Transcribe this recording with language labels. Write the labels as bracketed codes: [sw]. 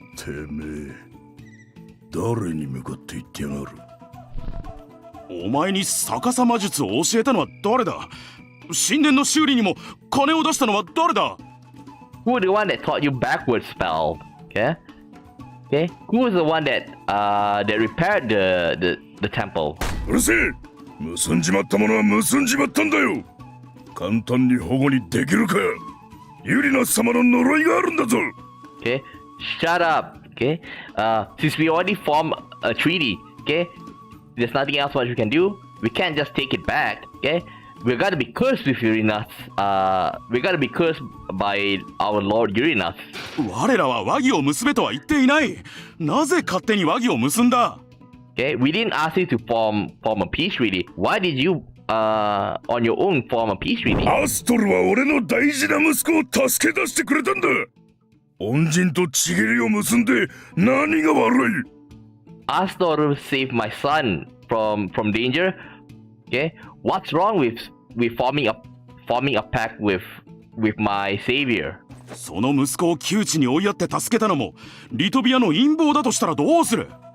[ja] てめえ、誰に向かって言ってやがる。お前に逆さ魔術を教えたのは誰だ？神殿の修理にも金を出したのは誰だ？ [en] Who is the one that taught you backward spell? Okay? Okay? Who is the one that repaired the temple? [ja] うるせえ！結んじまったものは結んじまったんだよ。簡単に保護にできるか。ユリナス様の呪いがあるんだぞ。 [en] Okay? Shut up. Okay? Since we already formed a treaty, okay? There's nothing else much we can do. We can't just take it back. Okay? We gotta be cursed with Uranus. We gotta be cursed by our Lord Uranus. [ja] 我らは和議を結べとは言っていない。なぜ勝手に和議を結んだ？ [en] Okay, we didn't ask you to form a peace treaty. Why did you on your own form a peace treaty? [ja] アストルは俺の大事な息子を助け出してくれたんだ。恩人とちぎりを結んで何が悪い？ [en] Astor saved my son from danger. Okay, what's wrong with forming a pact with my savior? [ja] その息子を窮地に追いやって助けたのもリトビアの陰謀だとしたらどうする？